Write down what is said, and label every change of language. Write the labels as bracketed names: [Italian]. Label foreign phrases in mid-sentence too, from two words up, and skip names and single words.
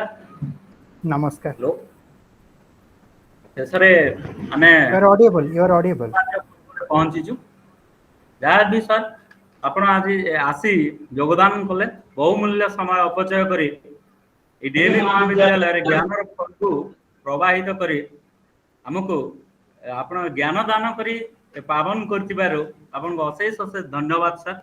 [Odia] Namaskar. ହ୍ୟାଲୋ। ଶେଷରେ ଆମେ [English] You are audible. You are audible. [Odia] ପହଞ୍ଚିଛୁ। ଯାହା ବି ସାର୍ ଆପଣ ଆଜି ଆସି ଯୋଗଦାନ କଲେ, ବହୁମୂଲ୍ୟ ସମୟ ଅପଚୟ କରି ଏହି ଡିଏଭି ମହାବିଦ୍ୟାଳୟରେ ଜ୍ଞାନର ଫଳକୁ ପ୍ରବାହିତ କରି ଆମକୁ ଆପଣ ଜ୍ଞାନ ଦାନ କରି ପାବନ କରିଥିବାରୁ ଆପଣଙ୍କୁ ଅଶେଷ ଅଶେଷ ଧନ୍ୟବାଦ ସାର୍।